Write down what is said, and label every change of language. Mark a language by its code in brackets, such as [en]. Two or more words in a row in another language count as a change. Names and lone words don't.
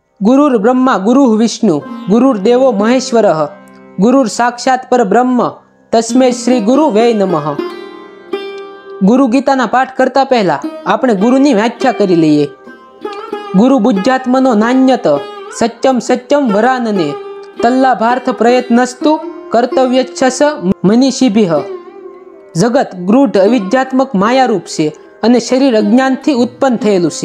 [sa] गुरुर् ब्रह्मा गुरुः विष्णु गुरुर्देवो महेश्वरः गुरुर् साक्षात् परब्रह्म तस्मै श्री गुरु वै नमः। [gu] ગુરુ ગીતાના પાઠ કરતા પહેલા આપણે ગુરુની વ્યાખ્યા કરી લઈએ। [sa] ગુરુ બુદ્ધાત્મનો નાન્યત સત્યમ સત્યમ વરાનને તલ્લાભાર્થ પ્રયત્નસ્તુ કર્તવ્યચ્છસ મનીષીભિઃ। [gu] જગત ગૃઢ અવિદ્યાત્મક માયારૂપ છે અને શરીર અજ્ઞાનથી ઉત્પન્ન થયેલું છે।